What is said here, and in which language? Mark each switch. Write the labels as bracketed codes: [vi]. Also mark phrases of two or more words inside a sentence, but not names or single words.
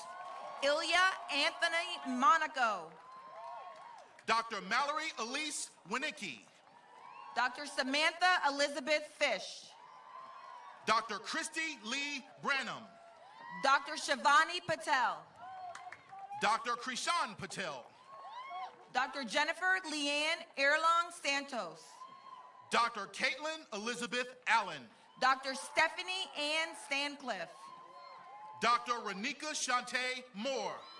[en] Ilya Anthony Monaco. Dr. Mallory Elise Winicki. Dr. Samantha Elizabeth Fish. Dr. Christy Lee Branham. Dr. Shivani Patel. Dr. Krishan Patel. Dr. Jennifer Leanne Erlong Santos. Dr. Caitlin Elizabeth Allen. Dr. Stephanie Ann Stancliffe. Dr. Renika Shante Moore.